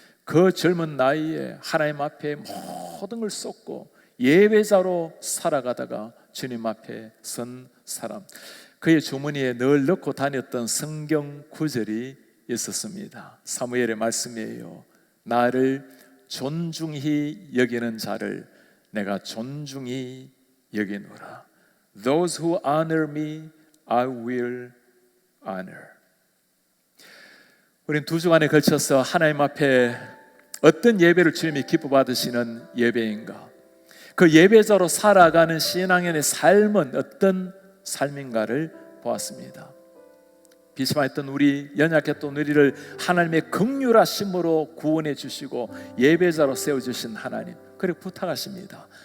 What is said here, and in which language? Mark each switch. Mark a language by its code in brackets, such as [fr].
[ko] 그 젊은 나이에 하나님 앞에 모든 걸 쏟고 예배자로 살아가다가 주님 앞에 선 사람. 그의 주머니에 늘 넣고 다녔던 성경 구절이 있었습니다. 사무엘의 말씀이에요. 나를 존중히 여기는 자를 내가 존중히 여기노라. [en] Those who honor me, I will honor. [ko] 우린 2주간에 걸쳐서 하나님 앞에 어떤 예배를 주님이 기뻐 받으시는 예배인가, 그 예배자로 살아가는 신앙인의 삶은 어떤 삶인가를 보았습니다. 비스마했던 우리, 연약했던 우리를 하나님의 긍휼하심으로 구원해 주시고 예배자로 세워주신 하나님, 그리고 부탁하십니다.